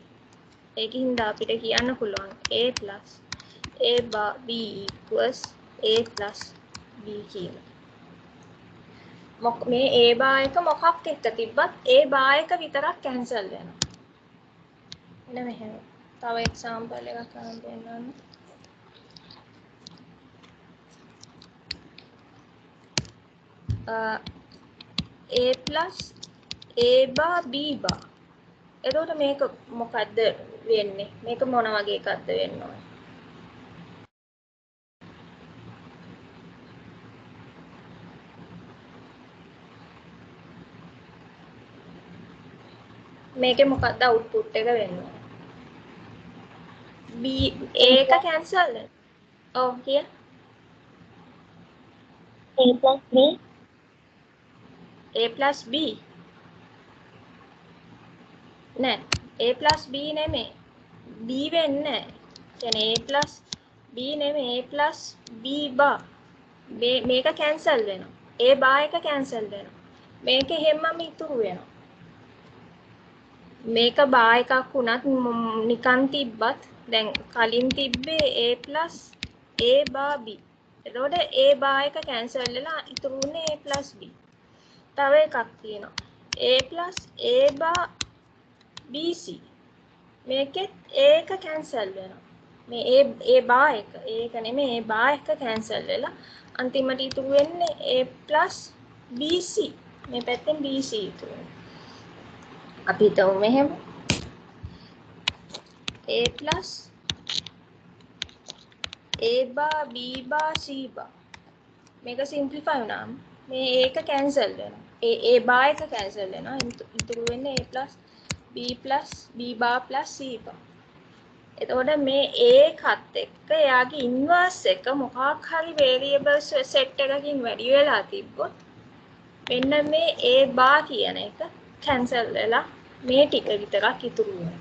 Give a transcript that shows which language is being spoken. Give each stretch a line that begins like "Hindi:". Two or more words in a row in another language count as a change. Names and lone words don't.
Sinhala: ඒකින්ද අපිට කියන්න පුළුවන්
English: A plus A bar B equals A plus B
Sinhala: කියලා. මේ
English: A bar
Sinhala: එක මොකක් එක්ක තිබ්බත්
English: A bar
Sinhala: එක විතරක් කැන්සල් වෙනවා. එන්න මෙහෙම. තව එක්සැම්පල් එකක් ගන්න දෙන්නම්.
English: A plus A bar B bar.
Sinhala: එතකොට මේක මොකද්ද වෙන්නේ? මේක මොන වගේ එකක්ද වෙන්න ඕනේ? මේකේ මොකක්ද අවුට්පුට් එක වෙන්නේ? B A එක කැන්සල් වෙනවා. ඔව් කිය.
English: A plus B. A plus B. නෑ. A plus B
Sinhala: නෙමෙයි. B වෙන්නේ නෑ. කියන්නේ
English: A plus B නෙමෙයි. A plus B bar.
Sinhala: මේක කැන්සල් වෙනවා.
English: A bar
Sinhala: එක කැන්සල් වෙනවා. මේක හැමම ඉතුරු වෙනවා. මේක bar එකක් වුණත් නිකන් තිබ්බත් දැන් කලින් තිබ්බේ
English: A plus A bar B.
Sinhala: එතකොට
English: A bar
Sinhala: එක කැන්සල් වෙලා ඉතුරු වුණේ
English: A plus B.
Sinhala: තව එකක් තියෙනවා.
English: A plus A bar BC.
Sinhala: මේකෙත් A එක කැන්සල් වෙනවා. මේ
English: A bar
Sinhala: එක. ඒක නෙමෙයි
English: A bar
Sinhala: එක කැන්සල් වෙලා අන්තිමට ඉතුරු වෙන්නේ
English: A plus BC.
Sinhala: මේ පැත්තෙන් BC ඉතුරු වෙනවා. අපි හිතමු මෙහෙම
English: A plus A bar B bar C bar.
Sinhala: මේක සිම්ප්ලිෆයි වුණාම මේ A එක කැන්සල් වෙනවා.
English: A bar
Sinhala: එක කැන්සල් වෙනවා. ඉතුරු වෙන්නේ
English: A plus B plus B bar plus C bar.
Sinhala: එතකොට මේ A එකත් එක්ක එයාගේ ඉන්වර්ස් එක මොකක් හරි
English: variables set
Sinhala: එකකින් වැඩි වෙලා තිබ්බොත් මෙන්න මේ
English: A bar
Sinhala: කියන එක කැන්සල් වෙලා මේ ටික විතරක් ඉතුරු වෙනවා.